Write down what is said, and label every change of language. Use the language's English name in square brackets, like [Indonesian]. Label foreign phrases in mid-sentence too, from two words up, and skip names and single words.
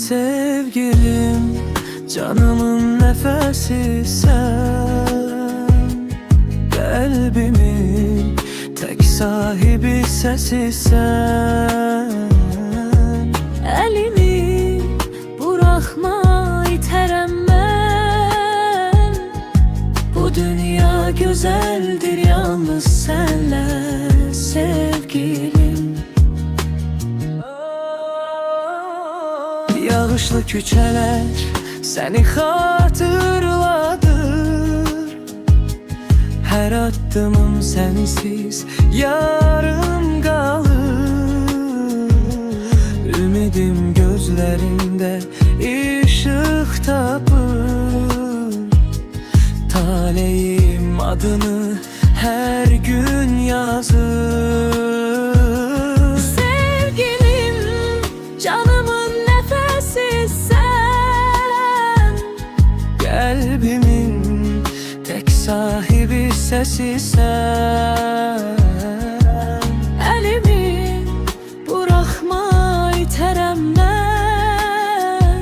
[Turkish] Sevgilim, canımın nefesi sen, kalbimin tek sahibi sesi sen. Elimi bırakma, iterem ben. Bu dünya güzeldir yalnız senle sevgilim. [Azerbaijani] Yağışlı küçələr səni xatırladır. Hər addımım sənsiz yarım qalır. Ümidim gözlərində işıq tapır. Taleyim adını hər gün yazır. [Turkish] Sevgilim, canımın nefesi sen. Kalbimin tek sahibi sesi sen. Elimi bırakma, iterem ben.